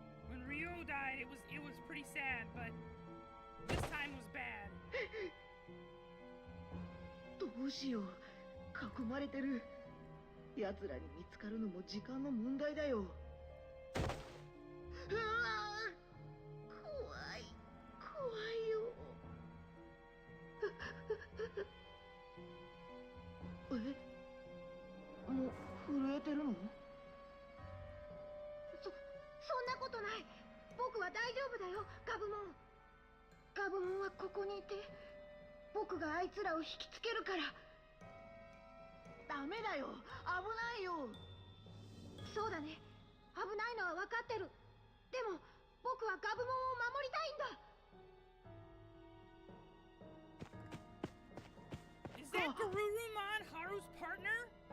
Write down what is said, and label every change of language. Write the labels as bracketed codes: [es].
[en] When Ryo died, it was pretty sad, but this time was bad. [ja] どうしよう、囲まれてる。奴らに見つかるのも時間の問題だよ。うわー、怖いよ。え、もう震えてるの？そんなことない。僕は大丈夫だよ、ガブモン。ガブモンはここにいて、僕があいつらを引きつけるから。ダメだよ、危ないよ。そうだね、危ないのは分かってる。でも僕はガブモンを守りたいんだ。 [en] Is that Garurumon Haru's partner?